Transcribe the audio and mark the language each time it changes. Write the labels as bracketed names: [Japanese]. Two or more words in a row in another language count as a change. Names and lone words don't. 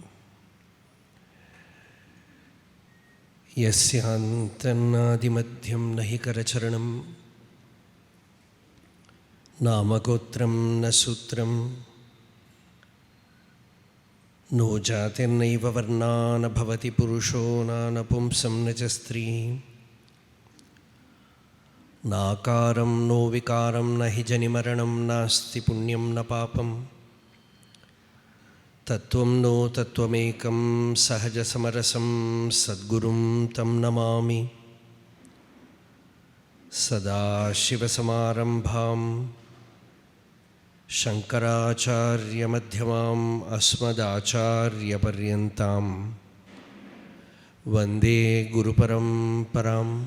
[Sanskrit] यस्यान्तन्नादिमध्यं न हि करचरणं नामगोत्रं न सूत्रं नो जातिर्नैव वर्णा न भवति पुरुषो न नपुंसं न च स्त्री നാകാരം നോ വികാരം ന ഹി ജനിമരണം നാസ്തി പുണ്യം ന പാപം തത്വം നോ തത്വമേകം സഹജസമരസം സദ്ഗുരും തം നമാമി. സദാശിവസമാരംഭാം ശങ്കരാചാര്യമധ്യമാം അസ്മദാചാര്യപര്യന്താം വന്ദേ ഗുരുപരംപരാം.